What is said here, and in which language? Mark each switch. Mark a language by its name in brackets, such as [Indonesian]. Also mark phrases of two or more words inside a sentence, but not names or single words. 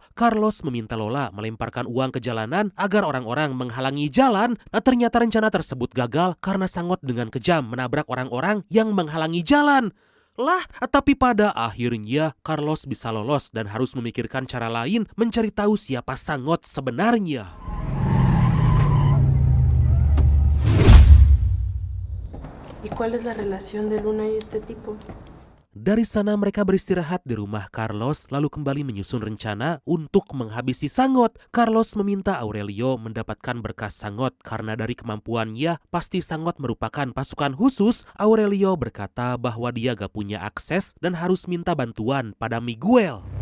[Indonesian] Carlos meminta Lola melemparkan uang ke jalanan agar orang-orang menghalangi jalan. Ternyata rencana tersebut gagal karena Sangot dengan kejam menabrak orang-orang yang menghalangi jalan. Tapi pada akhirnya Carlos bisa lolos dan harus memikirkan cara lain mencari tahu siapa Sangot sebenarnya. [Spanish] ¿Y cuál es la relación de Luna y este tipo? [Indonesian] Dari sana mereka beristirahat di rumah Carlos lalu kembali menyusun rencana untuk menghabisi Sangot. Carlos meminta Aurelio mendapatkan berkas Sangot karena dari kemampuannya pasti Sangot merupakan pasukan khusus. Aurelio berkata bahwa dia gak punya akses dan harus minta bantuan pada Miguel.